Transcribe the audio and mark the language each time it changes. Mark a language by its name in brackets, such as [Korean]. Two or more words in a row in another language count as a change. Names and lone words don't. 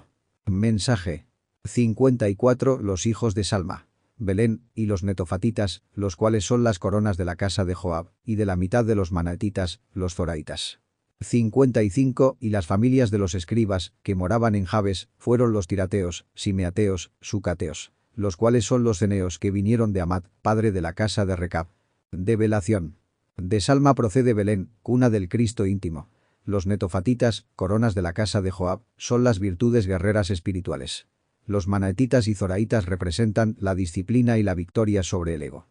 [Spanish] Mensaje. 54 Los hijos de Salma. Belén, y los netofatitas, los cuales son las coronas de la casa de Joab, y de la mitad de los manatitas, los zoraitas. 55 Y las familias de los escribas, que moraban en Jabes, fueron los tirateos, simeateos, sucateos, los cuales son los ceneos que vinieron de Amat, padre de la casa de Recab. Develación. De Salma procede Belén, cuna del Cristo íntimo. Los netofatitas, coronas de la casa de Joab, son las virtudes guerreras espirituales. Los manatitas y zoraitas representan la disciplina y la victoria sobre el ego.